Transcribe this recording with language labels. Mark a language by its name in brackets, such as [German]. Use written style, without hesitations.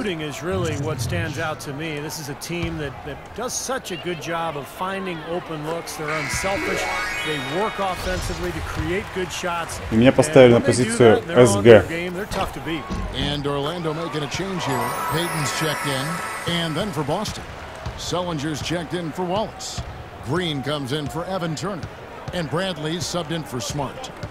[English] Shooting is really what stands out to me. This is a team that does such a good job of finding open looks. They're unselfish. They work offensively to create good shots. [Russian] И меня поставили на позицию СГ. [English] And Orlando making a change here. Payton's checked in, and then for Boston, Sullinger's checked in for Wallace. Green comes in for Evan Turner, and Bradley's subbed in for Smart.